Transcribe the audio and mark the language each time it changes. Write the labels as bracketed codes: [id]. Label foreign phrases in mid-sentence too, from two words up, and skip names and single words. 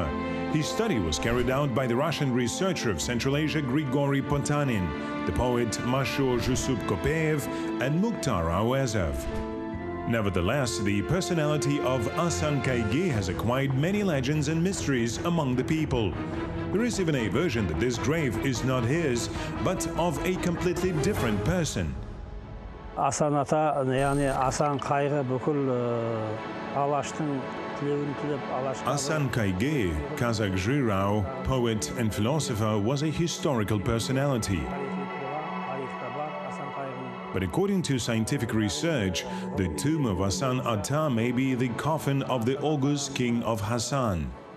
[en] His study was carried out by the Russian researcher of Central Asia Grigory Potanin, the poet Mashur Jusup Kopeev and Mukhtar Awazov. Nevertheless, the personality of Hasan Kayg'e has acquired many legends and mysteries among the people. There is even a version that this grave is not his, but of a completely different person. [kk] Hasan ata, yani Hasan Kayg'e бүкіл Алаштың тілеуін тілеп, [en] Hasan Kayg'e, Kazakh Jirao, poet and philosopher, was a historical personality. But according to scientific research, the tomb of Hasan Ata may be the coffin of the august king of Hassan.